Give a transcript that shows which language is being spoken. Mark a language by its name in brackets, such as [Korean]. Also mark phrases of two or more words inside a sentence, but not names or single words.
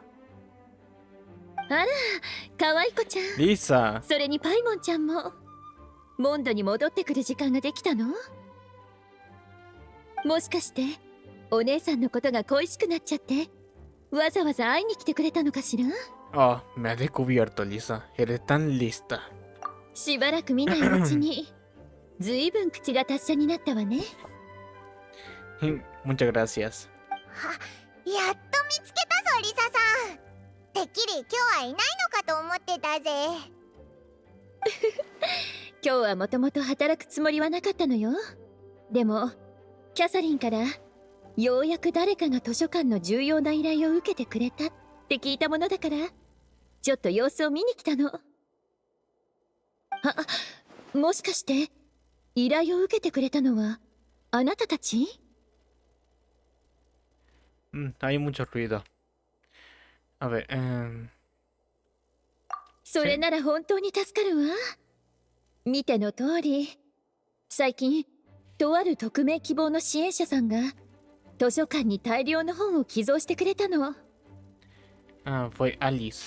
[Japanese] あら、可愛い子ちゃん。 Lisa. それにパイモンちゃんもモンドに戻ってくる時間ができたの？もしかしてお姉さんのことが恋しくなっちゃってわざわざ会いに来てくれたのかしら？ [Spanish] Oh, me ha descubierto, Lisa. Eres tan lista. [Japanese] しばらく見ないうちにずいぶん口が達者になったわね。 [Spanish] Muchas gracias. [Japanese] やっと見つけたぞリサさん。てっきり今日はいないのかと思ってたぜ。今日はもともと働くつもりはなかったのよ。でもキャサリンからようやく誰かが図書館の重要な依頼を受けてくれたって聞いたものだからちょっと様子を見に来たの。もしかして依頼を受けてくれたのはあなたたち？ [Spanish] Hay mucho ruido. A ver, [Japanese] それなら本当に助かるわ。見ての通り最近とある匿名希望の支援者さんが図書館に大量の本を寄贈してくれたの。 [Spanish] fue Alice.